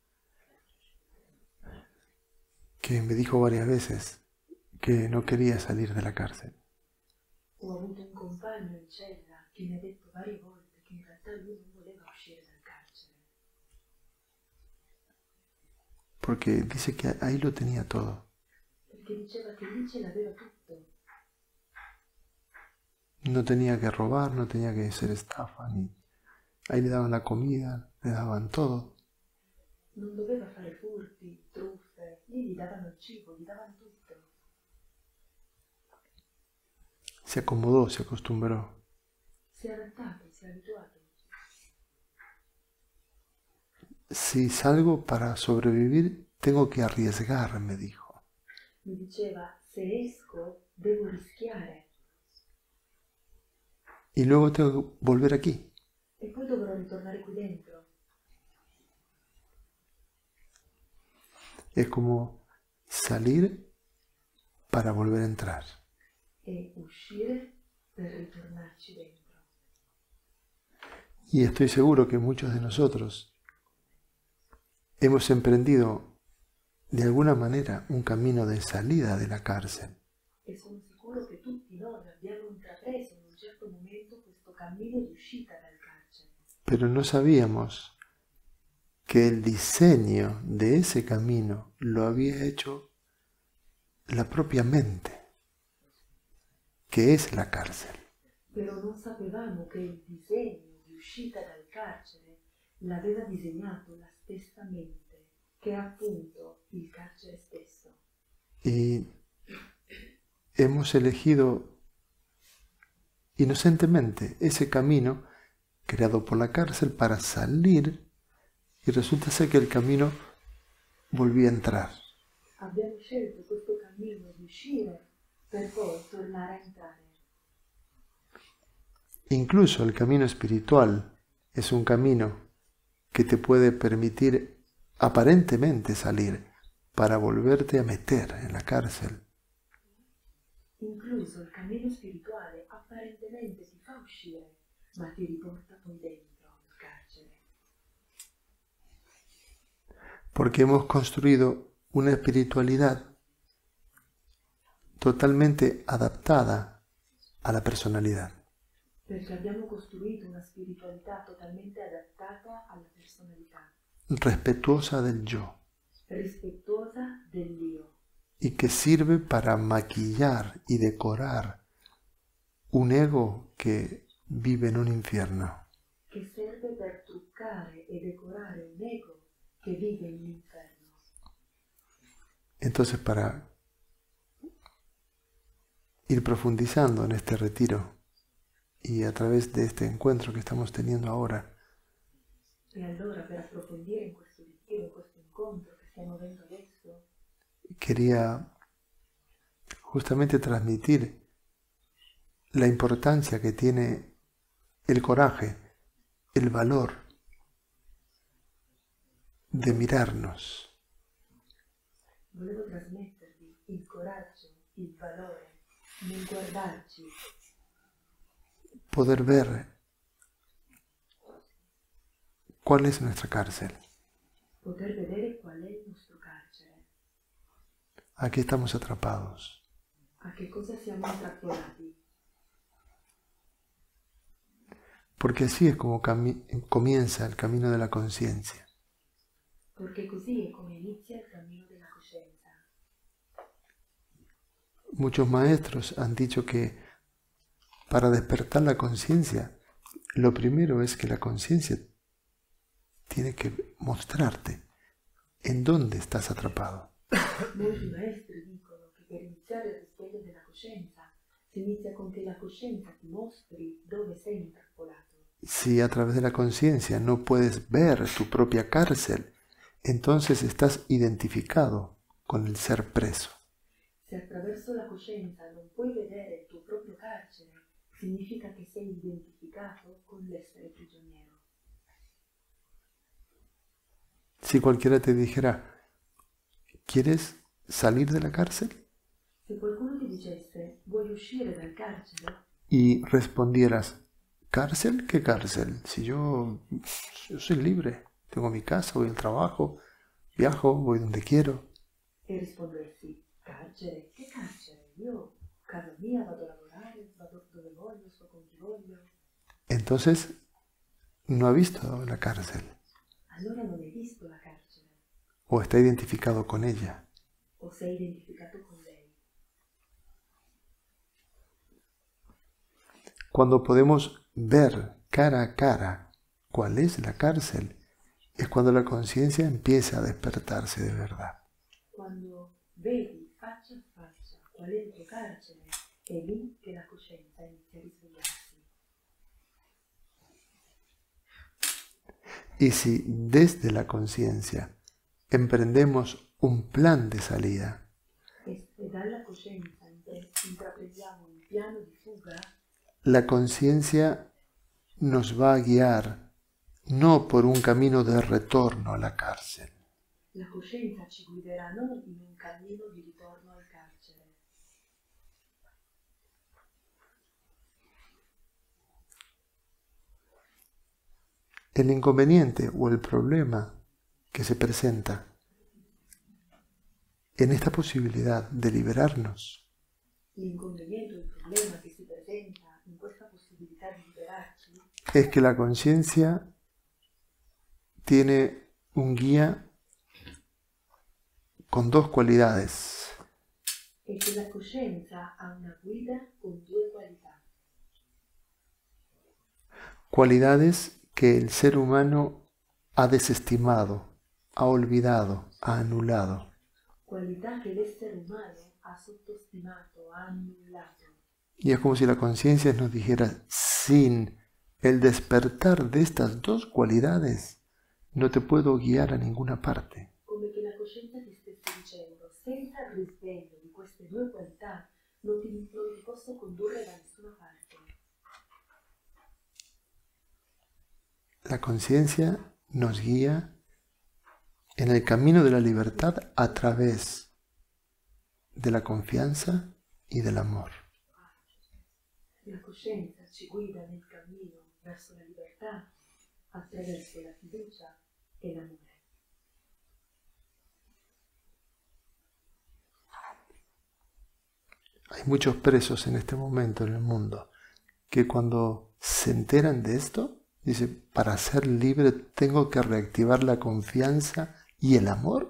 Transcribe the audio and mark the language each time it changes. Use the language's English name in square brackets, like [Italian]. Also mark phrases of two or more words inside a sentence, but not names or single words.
[Spanish] que me dijo varias veces que no quería salir de la cárcel. [Italian] Ho avuto un compagno in cella che mi ha detto varie volte che in realtà lui non voleva uscire dal carcere. [Spanish] Porque dice que ahí lo tenía todo. [Italian] Perché diceva che lì ce l'aveva tutto. [Spanish] No tenía que robar, no tenía que hacer estafa, ni... Ahí le daban la comida, le daban todo. [Italian] Non doveva fare furti, truffe, lì gli davano il cibo, gli davano tutto. [Spanish] Se acomodó, se acostumbró. [Italian] Si è adattato, si è abituato. [Spanish] Si salgo para sobrevivir, tengo que arriesgar, me dijo. [Italian] Mi diceva, se esco, devo rischiare. [Spanish] Y luego tengo que volver aquí. [Italian] E poi dovrò ritornare qui dentro. [Spanish] Es como salir para volver a entrar. [Italian] E uscire per ritornarci dentro. [Spanish] Y estoy seguro que muchos de nosotros hemos emprendido de alguna manera un camino de salida de la cárcel. [Italian] E sono sicuro che tutti noi abbiamo intrapreso in un certo momento questo cammino di uscita dal carcere. [Spanish] Pero no sabíamos que el diseño de ese camino lo había hecho la propia mente, que es la cárcel. [Italian] Però non sapevamo che il disegno di uscita dal carcere l'aveva disegnato la stessa mente, che è appunto il carcere stesso. [Spanish] Y hemos elegido inocentemente ese camino creado por la cárcel para salir, y resulta ser que el camino volvía a entrar. [Italian] Abbiamo scelto questo cammino di uscire per poi tornare a entrare. [Spanish] Incluso el camino espiritual es un camino que te puede permitir aparentemente salir para volverte a meter en la cárcel. [Italian] Incluso il cammino spirituale apparentemente ti fa uscire, ma ti riporta poi dentro il carcere. [Spanish] Porque hemos construido una espiritualidad totalmente adaptada a la personalidad. [Italian] Perché abbiamo costruito una spiritualità totalmente adattata alla personalità, [Spanish] Respetuosa del yo, [Italian] rispettosa dell'io, [Spanish] y que sirve para maquillar y decorar un ego que vive en un infierno. [Italian] che serve per truccare e decorare un ego che vive in un inferno. [Spanish] Entonces, para ir profundizando en este retiro y a través de este encuentro que estamos teniendo ahora, [Italian] E allora, per approfondire in questo ritiro, in questo incontro che stiamo avendo adesso, [Spanish] quería justamente transmitir la importancia que tiene el coraje, el valor de mirarnos, [Italian] volevo trasmettervi il coraggio, il valore nel guardarci, [Spanish] poder ver cuál es nuestra cárcel, [Italian] poter vedere qual è il nostro carcere, [Spanish] a qué estamos atrapados, [Italian] a che cosa siamo intrappolati, [Spanish] porque así es como comienza el camino de la conciencia. [Italian] perché così è come inizia il cammino della coscienza. [Spanish] Muchos maestros han dicho que para despertar la conciencia, lo primero es que la conciencia tiene que mostrarte en dónde estás atrapado. [Italian] Molti maestri dicono che per iniziare il risveglio della coscienza Si inizia con che la coscienza ti mostri dove sei intrappolato. [Spanish] Si a través de la conciencia no puedes ver tu propia cárcel, entonces estás identificado con el ser preso. [Italian] Se attraverso la coscienza non puoi vedere il tuo proprio carcere, significa che sei identificato con l'essere prigioniero. [Spanish] Si cualquiera te dijera, ¿quieres salir de la cárcel? [Italian] Se qualcuno ti dicesse, vuoi uscire dal carcere? [Spanish] Y respondieras, ¿cárcel? ¿Qué cárcel? Si yo soy libre, tengo mi casa, voy al trabajo, viajo, voy donde quiero. [Italian] E rispondessi, carcere? Che carcere? Io, casa mia, vado a lavorare, vado dove voglio, sto con chi voglio. [Spanish] Entonces, no ha visto la cárcel [Italian] Allora non hai visto la carcere, [Spanish] o está identificado con ella. [Italian] o sei identificato con lei. [Spanish] Cuando podemos ver cara a cara cuál es la cárcel, es cuando la conciencia empieza a despertarse de verdad. [Italian] Quando vedi faccia a faccia qual è il tuo carcere, è lì che la coscienza inizia a risvegliarsi. [Spanish] Y si desde la conciencia emprendemos un plan de salida, [Italian] E dalla coscienza intraprendiamo un piano di fuga, [Spanish] la conciencia nos va a guiar no por un camino de retorno a la cárcel, [Italian] la coscienza ci guiderà non in un cammino di ritorno al carcere. [Spanish] el inconveniente o el problema que se presenta en esta posibilidad de liberarnos [Italian] L'inconveniente o il problema che si presenta in questa possibilità di liberarci [Spanish] es que la conciencia tiene un guía con dos cualidades. [Italian] è che la coscienza ha una guida con due qualità. [Spanish] Cualidades que el ser humano ha desestimado, ha olvidado, ha anulado. [Italian] Qualità che l'essere umano ha sottostimato, ha annullato. [Spanish] Y es como si la conciencia nos dijera, sin el despertar de estas dos cualidades, no te puedo guiar a ninguna parte. [Italian] Come che la coscienza ti stesse dicendo, senza il risveglio di queste due qualità, non ti posso condurre da nessuna parte. [Spanish] La conciencia nos guía en el camino de la libertad a través de la confianza y del amor. [Italian] La coscienza ci guida nel cammino verso la libertà attraverso la fiducia e l'amore. [Spanish] Hay muchos presos en este momento en el mundo que cuando se enteran de esto, dicen, para ser libre tengo que reactivar la confianza y el amor.